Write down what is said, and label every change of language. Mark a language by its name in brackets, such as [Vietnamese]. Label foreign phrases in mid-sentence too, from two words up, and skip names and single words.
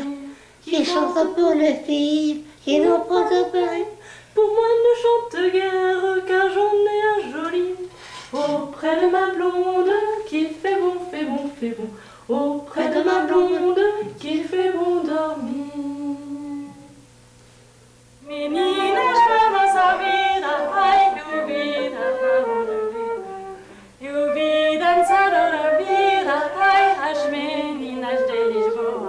[French] Qui chante pour les filles, qui n'ont pas de peine. Pour moi ne chante guère, car j'en ai un joli. Auprès de ma blonde, qu'il fait bon, fait bon, fait bon. Auprès de ma blonde, qu'il fait bon dormir. [Portuguese] Meninas, vamos a vida, ai, vida, dançadora vida, ai, as meninas de Lisboa.